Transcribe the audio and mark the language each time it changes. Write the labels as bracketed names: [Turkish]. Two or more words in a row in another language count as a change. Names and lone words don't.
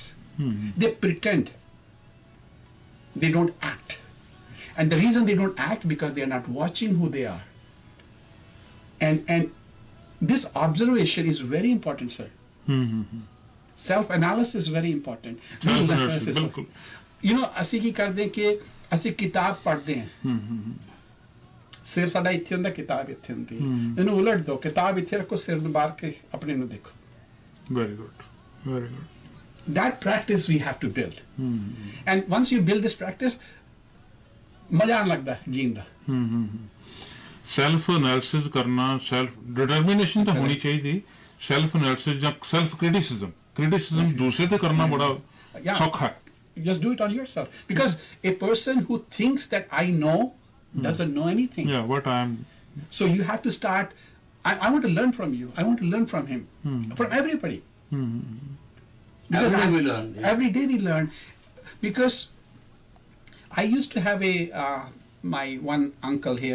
[English] They pretend. They don't act. And the reason they don't act because they are not watching who they are. And this observation is very important, sir. Self-analysis is very important. Self-analysis, बिल्कुल. You know, [Punjabi] ਅਸੀਂ ਕੀ ਕਰਦੇ ਕਿ ਅਸੀਂ ਕਿਤਾਬ ਪੜ੍ਹਦੇ ਹਾਂ. ਸਿਰ ਸਾਡਾ ਇੱਥੇ ਹੁੰਦਾ, ਕਿਤਾਬ ਇੱਥੇ ਹੁੰਦੀ. ਇਹਨੂੰ ਉਲਟ ਦਿਓ, ਕਿਤਾਬ ਇੱਥੇ ਰੱਖੋ, ਸਿਰ ਨੂੰ ਬਾਹਰ ਕੇ ਆਪਣੇ ਨੂੰ ਦੇਖੋ. [English] Very good. Very good. That practice we have to build. And once you build this practice, [Hindi] मजा आने लगता है जीन ਦਾ. [English] self analysis [Punjabi] ਕਰਨਾ, [English] self determination [Punjabi] ਤਾਂ ਹੋਣੀ ਚਾਹੀਦੀ. [English] self analysis [Punjabi] ਜਾਂ [English] self criticism [Punjabi] ਦੂਸਰੇ ਤੇ ਕਰਨਾ ਬੜਾ ਸੌਖਾ ਹੈ. [English] Just do it on yourself, because a person who thinks that I know doesn't know anything. Yeah, what I am. So you have to start. I want to learn from you. I want to learn from him. From everybody. Because every day we learn. Yeah. Every day we learn. Because I used to have my one uncle here.